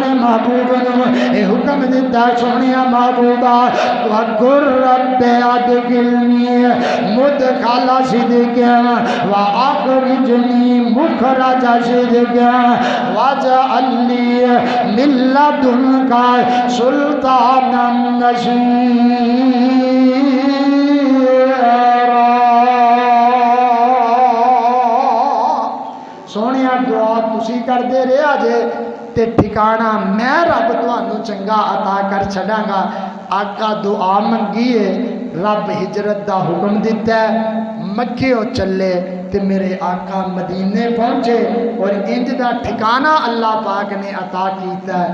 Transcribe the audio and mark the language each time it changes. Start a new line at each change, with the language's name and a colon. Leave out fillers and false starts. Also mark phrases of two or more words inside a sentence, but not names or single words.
Punjabi: محبوب نو اے حکم دیتا سونے محبوبہ
Arabic: وَقُلْ رَبِّ أَدْخِلْنِي مُدْخَلَ صِدْقٍ وَأَخْرِجْنِي مُخْرَجَ صِدْقٍ وَاجْعَلْ لِي مِن لَّدُنكَ سُلْطَانًا نَّصِيرًا۔
Punjabi: سونے دعا تسی کردے رہا جے تے ٹھکانہ میں رب تانوں چنگا عطا کر چھڈاں گا۔ آقا دعا منگیے، رب ہجرت دا حکم دیتا ہے، مکے چلے تے میرے آقا مدینے پہنچے اور انج دا ٹھکانہ اللہ پاک نے عطا کیتا ہے۔